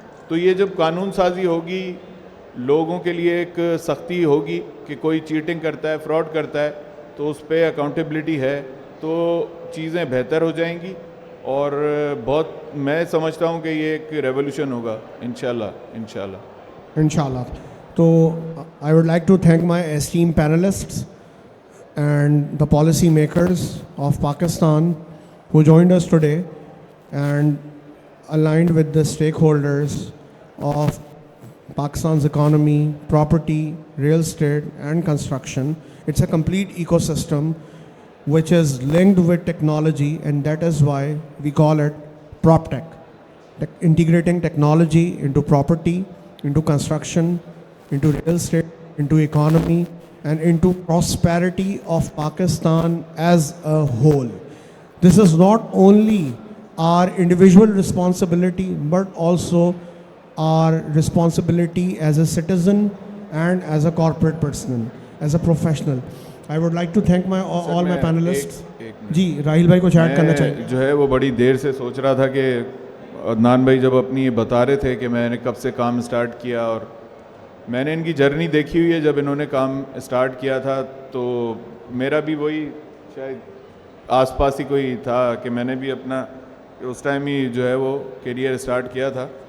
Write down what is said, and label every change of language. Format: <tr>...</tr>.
<ur>تو یہ جب قانون سازی ہوگی, لوگوں کے لیے ایک سختی ہوگی کہ کوئی چیٹنگ کرتا ہے, فراڈ کرتا ہے تو اس پہ اکاؤنٹیبلٹی ہے, تو چیزیں بہتر ہو جائیں گی. اور بہت میں سمجھتا ہوں کہ یہ ایک ریولیوشن ہوگا انشاءاللہ. Inshallah.</ur> <en>So I would like to thank my esteemed panelists and the policy makers of Pakistan who joined us today and aligned with the stakeholders of Pakistan's economy, property, real estate and construction. It's a complete ecosystem which is linked with technology, and that is why we call it PropTech. Integrating technology into property, into construction, into real estate, into economy, and into prosperity of Pakistan as a whole. This is not only our individual responsibility, but also our responsibility as a citizen and as a corporate person, as a professional. I would like to thank all my panelists.</en> <ur>جی راہیل بھائی کچھ add کرنا چاہیے. جو ہے وہ بڑی دیر سے سوچ رہا تھا کہ عدنان بھائی جب اپنی یہ بتا رہے تھے کہ میں نے کب سے کام اسٹارٹ کیا, اور میں نے ان کی جرنی دیکھی ہوئی ہے. جب انہوں نے کام اسٹارٹ کیا تھا تو میرا بھی وہی شاید آس پاس ہی کوئی تھا کہ میں نے بھی اپنا اس ٹائم ہی جو ہے وہ کیریئر اسٹارٹ کیا تھا.</ur>